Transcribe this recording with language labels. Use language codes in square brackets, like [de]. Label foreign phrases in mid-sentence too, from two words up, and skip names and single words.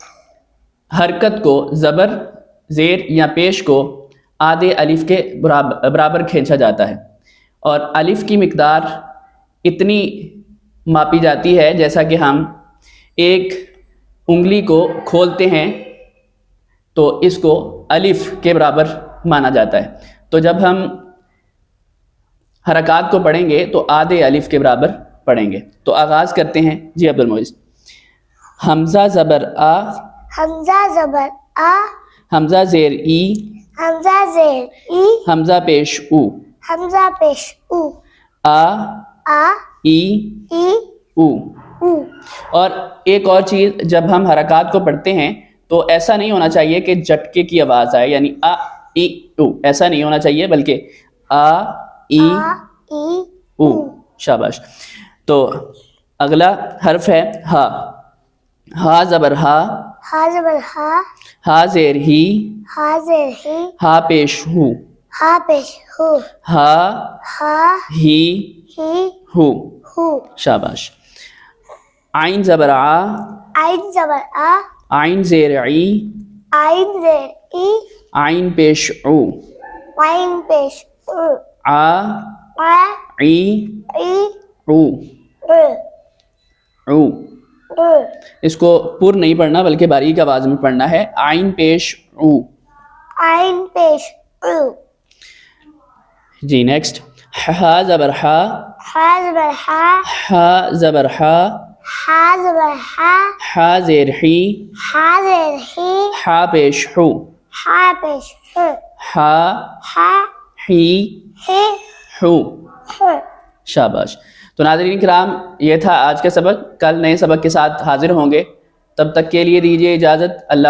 [ur] حرکت کو زبر، زیر یا پیش کو آدھے الف کے برابر کھینچا جاتا ہے، اور الف کی مقدار اتنی ماپی جاتی ہے جیسا کہ ہم ایک انگلی کو کھولتے ہیں تو اس کو الف کے برابر مانا جاتا ہے۔ تو جب ہم حرکات کو پڑھیں گے تو آدھے الف کے برابر پڑھیں گے۔ تو آغاز کرتے ہیں۔ جی عبد المعز۔ حمزہ زبر آ، حمزہ زبر آ، حمزہ زیر ای، حمزہ زیر ای، حمزہ پیش او، حمزہ پیش او، آ، آ، ای، ای، او۔ او۔ اور ایک اور چیز، جب ہم حرکات کو پڑھتے ہیں تو ایسا نہیں ہونا چاہیے کہ جھٹکے کی آواز آئے، یعنی آ ای او، ایسا نہیں ہونا چاہیے، بلکہ آ ای آ، ای، او۔ شاباش۔ تو اگلا حرف ہے ہا۔ ہا زبر ہا، ہا زبر ہا، ہا زیر ہی، ہا زیر ہی، ہا پیش ہو، ہا پیش ہو، ہا ہا، ہی ہی، ہو۔ ہو۔ شاباش۔ عین زبر آ، عین زبر آ، عین زیر ای، عین زیر ای، عین پیش او، عین پیش او، آ آ، ای ای، او، او، او۔ او۔ اس کو پر نہیں پڑھنا بلکہ باریک آواز میں پڑھنا ہے۔ عین پیش او۔ عین پیش او۔ جی نیکسٹ۔ ہا زبر ہا، ہا زبر ہا، ہا زبر ہا، ہا زبر ہا، ہا زیر ہی، ہا زیر ہی، ہا پیش ہو، ہا پیش ہو، ہا ہا، ہی ہی، ہو۔ ہو۔ شاباش۔ تو ناظرین کرام، یہ تھا آج کا سبق۔ کل نئے سبق کے ساتھ حاضر ہوں گے، تب تک کے لیے دیجیے اجازت۔